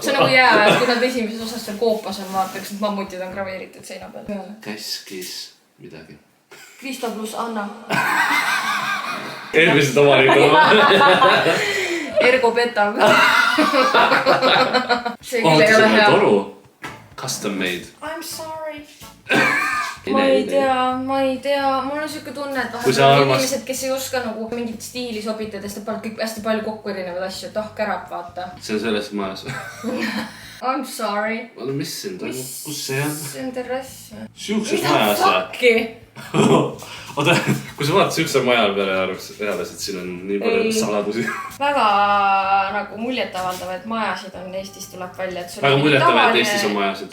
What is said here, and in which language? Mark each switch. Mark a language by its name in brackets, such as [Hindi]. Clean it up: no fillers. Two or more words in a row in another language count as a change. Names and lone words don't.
[Estonian] See on nagu jää, et kui nad esimeses osas seal koopas on, vaataks, et mammutid on graveeritud seina peal. Käskis midagi. Kristo pluss Anna. Eelmised omanikud. Ergo petab. See küll ei ole hea. Toru. [English] Custom made. I'm sorry. [Estonian] Ma ei tea. Mul on siuke tunne, et vahepeal inimesed, kes ei oska nagu mingit stiili sobitada, sest nad panevad kõik hästi palju kokku erinevaid asju, et kärab, vaata. See on selles majas. [English] I'm sorry. [Estonian] Mis siin toimub? Kus see on? See on terrass. Siukses majas või? Fucki! Oota, kui sa vaatad siukse maja peale arvasid, et siin on nii palju saladusi. Väga nagu muljetavaldavaid majasid on Eestis tuleb välja. Väga muljetavaid, et Eestis on majasid.